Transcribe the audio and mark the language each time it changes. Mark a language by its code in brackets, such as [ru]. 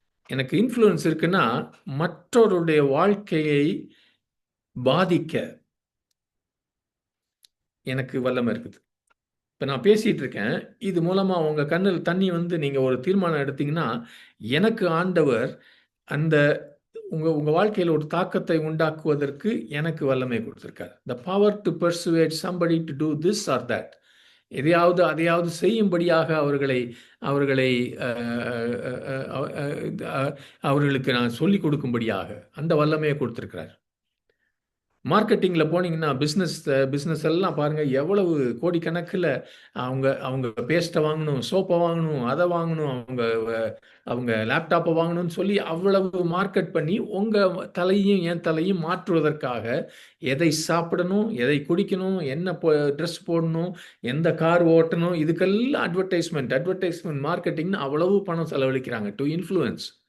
[ta] எனக்கு இன்ஃப்ளூயன்ஸ் இருக்குன்னா, மற்றவருடைய வாழ்க்கையை பாதிக்க எனக்கு வல்லமை இருக்குது. இப்ப நான் பேசிட்டு இருக்கேன். இது மூலமா உங்க கண்ணுல தண்ணி வந்து நீங்க ஒரு தீர்மானம் எடுத்தீங்கன்னா, எனக்கு ஆண்டவர் அந்த உங்க வாழ்க்கையில ஒரு தாக்கத்தை உண்டாக்குவதற்கு எனக்கு வல்லமை கொடுத்திருக்கார். [en] The power to persuade somebody to do this or that. [ta] எதையாவது அதையாவது செய்யும்படியாக அவர்களை அவர்களை அ அ அ அ அவர்களுக்கு நான் சொல்லிக் கொடுக்கும்படியாக அந்த வல்லமையை கொடுத்திருக்கிறார். மார்க்கெட்டிங்ல போனீங்கன்னா, பிசினஸ் எல்லாம் பாருங்க, எவ்வளவு கோடிக்கணக்குல அவங்க அவங்க பேஸ்ட்ட வாங்கணும், சோப்ப வாங்கணும், அத வாங்கணும், அவங்க லேப்டாப்ப வாங்கணும்னு சொல்லி அவ்வளவு மார்க்கெட் பண்ணி, உங்க தலையும், என் தலையும் மாற்றுவதற்காக, எதை சாப்பிடணும், எதை குடிக்கணும், என்ன ட்ரெஸ் போடணும், எந்த கார் ஓட்டணும், இதுக்கெல்லாம் அட்வர்டைஸ்மென்ட் மார்க்கெட்டிங்ன்னு அவ்வளவு பணம் செலவழிக்கிறாங்க. Two influence.